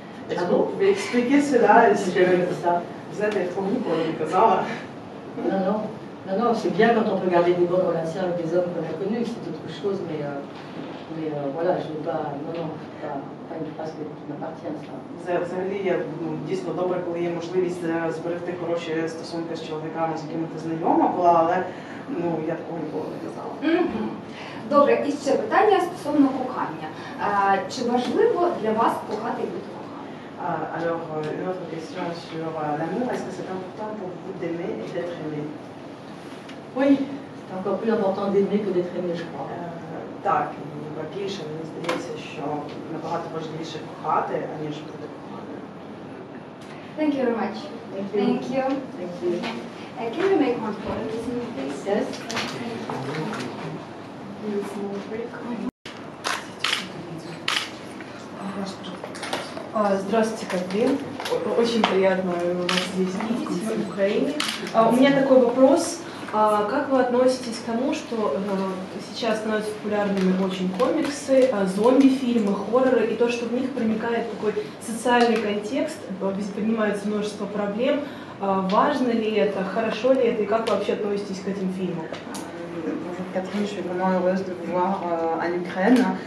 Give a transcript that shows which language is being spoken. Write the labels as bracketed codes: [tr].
[fr] Est-ce que vous pouvez expliquer cela? Est-ce que vous êtes étonné pour le [uk] казала? [fr] Non, c'est bien quand on peut garder des bonnes relations avec des hommes qu'on a connus, c'est autre chose, mais voilà, je ne veux pas, pas une phrase qui m'appartient, ça. [uk] Взагалі, дійсно добре, коли є можливість зберегти хороші стосунки з чоловіками, з якими ти знайома була, але я такого ніколи не казала. Добре, і ще питання стосовно кохання. Чи важливо для вас кохати і бути коханим? [fr] Alors, une autre question sur l'amour. Est-ce que c'est important pour vous d'aimer et d'être aimé? Oui, c'est encore plus important d'aimer que d'être aimé, je crois. [uk] Так, і важливіше, мені здається, що набагато важливіше кохати, аніж бути коханим. [en] Thank you very much. Thank you. Thank you. Thank you. Can we make one photo with me, please? Yes. Small break. [ru] Здравствуйте, Катрин. Очень приятно вас здесь видеть в Украине. У меня такой вопрос. Как вы относитесь к тому, что сейчас становятся популярными очень комиксы, зомби-фильмы, хорроры, и то, что в них проникает такой социальный контекст, поднимается множество проблем? Важно ли это, хорошо ли это, и как вы вообще относитесь к этим фильмам? [fr] Bonjour Catherine, je suis vraiment heureuse de vous voir en Ukraine.